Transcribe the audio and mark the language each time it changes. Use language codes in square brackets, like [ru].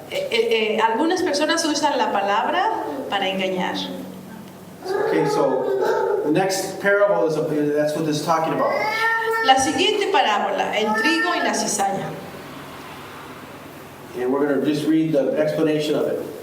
[es] Algunas personas usan la palabra para engañar. [en] Okay, so the next parable that's what this is talking about. [es] La siguiente parábola, el trigo y la cizaña. [en] And we're going to just read the explanation of it.